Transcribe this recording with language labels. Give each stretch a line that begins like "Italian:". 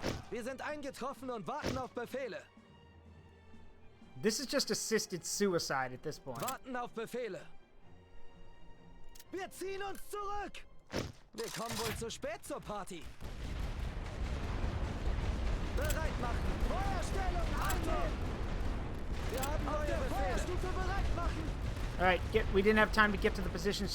German: Wir sind eingetroffen und warten auf Befehle.
English: This is just assisted suicide at this point.
German: Warten auf Befehle. Wir ziehen uns zurück. Wir kommen wohl zu spät zur Party. Bereit machen. Feuerstellung einnehmen. Wir haben neue Befehle. Feuerstufe bereit machen.
English: All right, we didn't have time to get to the positions.